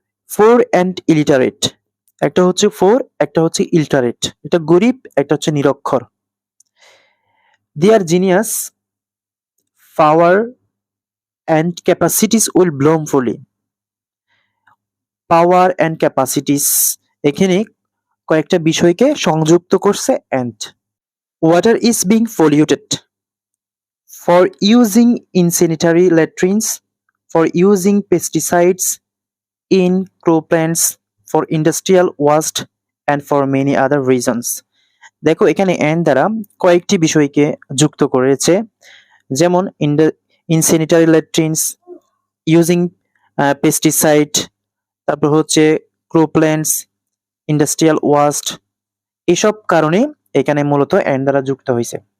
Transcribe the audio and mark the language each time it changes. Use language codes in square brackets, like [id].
[en] Poor and illiterate. [bn] একটা হচ্ছে four, একটা হচ্ছে ইলিটারেট, এটা গরিব, একটা হচ্ছে নিরক্ষর। [en] Their genius, power and capacities will bloom fully. Power and capacities, [bn] এখানে কয়েকটা বিষয়কে সংযুক্ত করছে and. [en] Water is being polluted for using in sanitary latrines, for using pesticides in croplands, for industrial waste and for many other reasons. [bn] দেখো এখানে and দ্বারা কয়েকটি বিষয়কে যুক্ত করেছে, যেমন [en] in sanitary latrines, using pesticide, [bn] তারপর হচ্ছে croplands, industrial waste, এসব কারণে এখানে মূলত এন্ড দ্বারা যুক্ত হয়েছে।